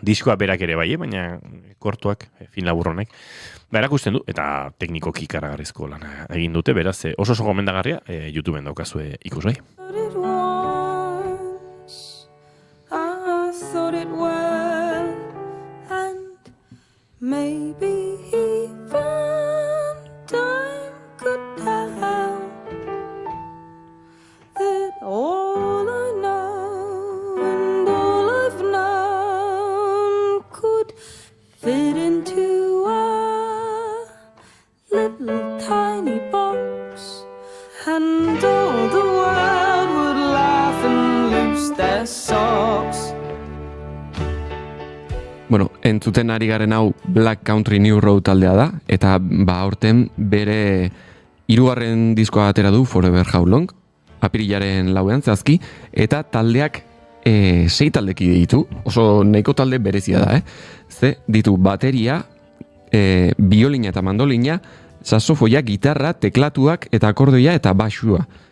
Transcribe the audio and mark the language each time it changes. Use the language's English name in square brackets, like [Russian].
[Basque] Diskoa berak ere bai, baina kortoak, film labur honek, erakusten du, eta teknikoki ikaragarrizko lana egin dute, beraz, oso gomendagarria, YouTubeen daukazue ikusgai. [English] Thought it well, and maybe even time could tell that all I know and all I've known could fit into a little tiny box, and all the world would laugh and loose their socks. [Basque] Entzuten ari garen hau Black Country New Road taldea da, eta aurten bere 3. diskoa atera du Forever How Long, apirilaren 4 zehazki, eta taldeak 6 taldeki ditu, oso nahiko talde berezia da, ze ditu bateria, biolina eta mandolina, saxofoia, gitarra, teklatuak eta akordeoia eta basua.